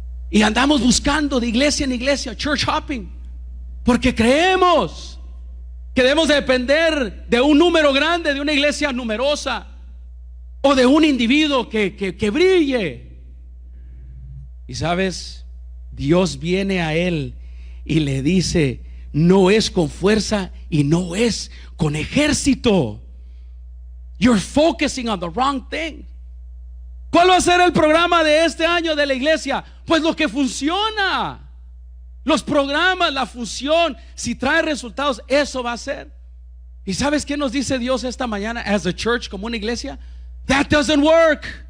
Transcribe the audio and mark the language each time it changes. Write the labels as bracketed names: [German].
[Spanish] Y andamos buscando de iglesia en iglesia, [English] church hopping, [Spanish] porque creemos que debemos de depender de un número grande, de una iglesia numerosa, o de un individuo que brille. Y sabes, Dios viene a él y le dice: no es con fuerza y no es con ejército. [English] You're focusing on the wrong thing. [Spanish] ¿Cuál va a ser el programa de este año de la iglesia? Pues lo que funciona. Los programas, la función, si trae resultados, eso va a ser. ¿Y sabes qué nos dice Dios esta mañana [English] as a church, [Spanish] como una iglesia? [English] That doesn't work.